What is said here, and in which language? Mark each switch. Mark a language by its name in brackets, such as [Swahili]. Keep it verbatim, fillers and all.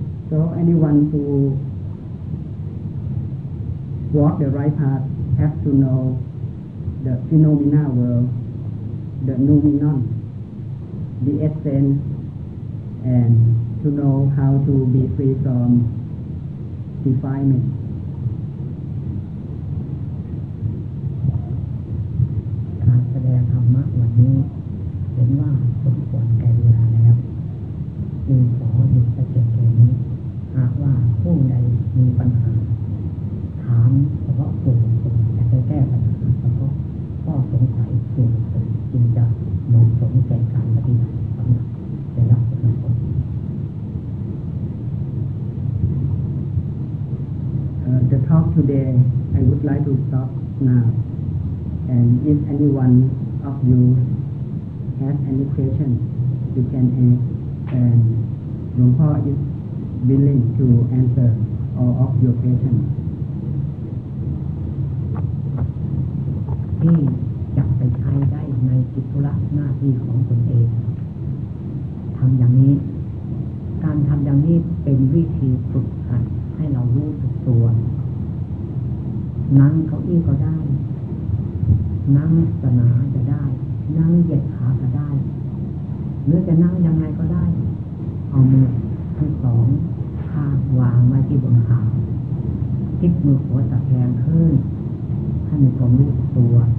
[English] So anyone who walk the right path have to know the phenomena world, the noumenon, the essence, and to know how to be free from defilement. [Thai] การแสดงธรรมะวันนี้เห็นว่าสมควรแก่เวลาแล้วจึงขอหยุดแต่เพียงแค่นี้หากว่าผู้ใดมีปัญหาถามเฉพาะส่วนบุคคลและจะแก้ปัญหาเฉพาะข้อสงสัยส่วนบุคคลจึงจะเหมาะสมแก่การปฏิบัติสำหรับแต่ละบุคคล [English] uh, The talk today I would like to stop now, and if anyone of you has any question you can ask, and Lungpa is willing to answer all of your questions. [Thai] ที่จะไปใช้ได้ในกิจธุระหน้าที่ของตนเองทำอย่างนี้การทำอย่างนี้เป็นวิธีฝึกหัดให้เรารู้สึกตัว นั่งเก้าอี้ก็ได้นั่งสนาจะได้นั่งเหยียดขาก็ได้หรือจะนั่งยังไงก็ได้เอามือทั้งสองข้างวางไว้ที่บนขาทิศมือขวาตะแคงขึ้นให้มีความรู้สึกตัว